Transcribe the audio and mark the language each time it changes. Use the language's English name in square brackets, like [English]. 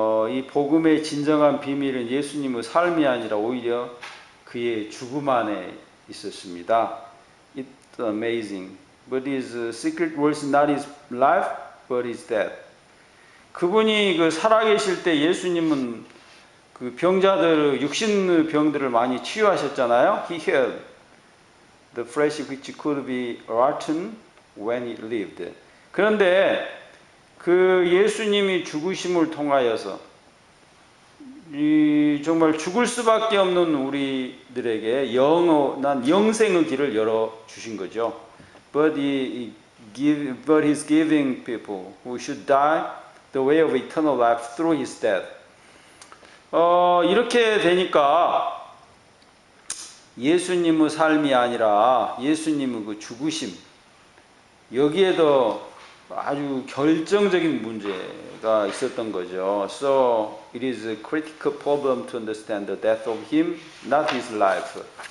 [Korean] 이 복음의 진정한 비밀은 예수님의 삶이 아니라 오히려 그의 죽음 안에 있었습니다. [English] It's amazing. But his secret was not his life, but his death. [Korean] 그분이 그 살아계실 때 예수님은 그 병자들, 육신의 병들을 많이 치유하셨잖아요. [English] He healed the flesh which could be rotten when he lived. [Korean] 그런데 그 예수님이 죽으심을 통하여서 정말 죽을 수밖에 없는 우리들에게 영원한 영생의 길을 열어 주신 거죠. [English] But he's giving people who should die the way of eternal life through his death. [Korean] 이렇게 되니까 예수님의 삶이 아니라 예수님의 그 죽으심, 여기에도 아주 결정적인 문제가 있었던 거죠. [English] So it is a critical problem to understand the death of him, not his life.